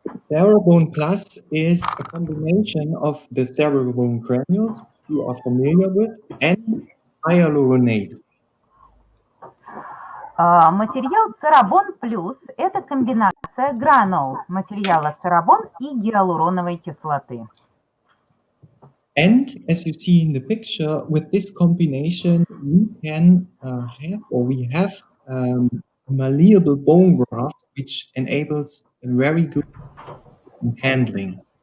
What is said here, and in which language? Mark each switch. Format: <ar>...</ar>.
<en>Cerabone Plus is a combination of the cerabone granules you are familiar with and hyaluronate.</en> <ru>Материал Cerabone Plus – это комбинация гранул материала церабон и гиалуроновой кислоты.</ru> <en>And as you see in the picture, with this combination, we can we have malleable bone graft, which enables a very good handling.</en>